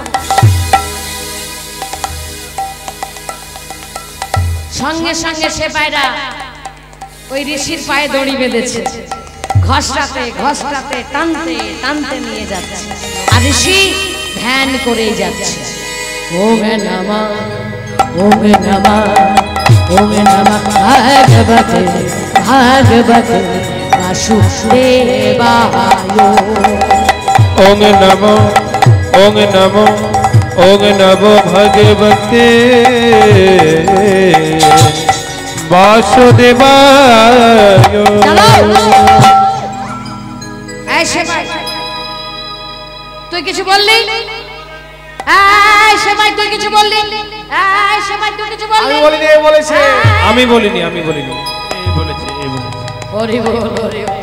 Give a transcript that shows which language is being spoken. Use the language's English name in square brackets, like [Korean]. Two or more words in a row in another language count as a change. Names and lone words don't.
[Bangla] সঙ্গে সঙ্গে সেপাইরা ওই ঋষির পায়ে দড়ি বেঁধেছে, ঘষটাতে ঘষটাতে টানতে টানতে নিয়ে যাচ্ছে, আর ঋষি ধ্যান করেই যাচ্ছে। [Sanskrit] ওম নমঃ ওম নমঃ ওম নমঃ ভগবতে ভাগবতে বাসুদেবায়। ওম নমঃ ওম নমঃ ওম নমঃ ভগবতে বাসুদেবায়। [Bangla] তুই কিছু বললি? সেবাই তুই কিছু বললি? সেবাই তুই কিছু বললি? আমি বলিনি, এ বলেছে। আমি বলিনি, আমি বলিনি, এই বলেছে, এই বলেছে। হরি বল হরি বল।